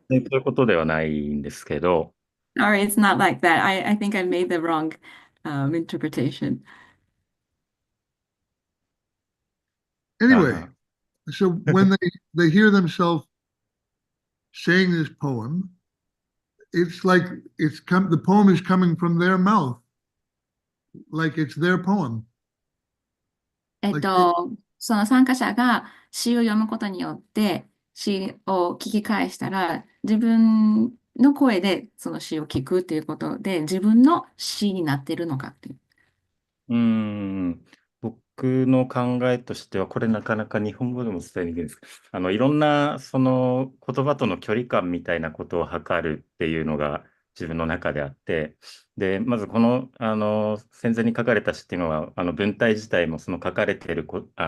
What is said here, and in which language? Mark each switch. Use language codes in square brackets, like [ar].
[ja] 全然そういうことではないんですけど、 [en] Sorry, it's not like that. I think I made the wrong interpretation. Anyway, so when they hear themselves saying this poem, it's like the poem is coming from their mouth, like it's their poem. [ja] その参加者が詩を読むことによって詩を聞き返したら自分の声でその詩を聞くっていうことで自分の詩になっているのかっていう。僕の考えとしては、これなかなか日本語でも伝えにくいんですけど、いろんなその言葉との距離感みたいなことを測るっていうのが自分の中であって、で、まずこの、戦前に書かれた詩っていうのは、文体自体も、その書かれている言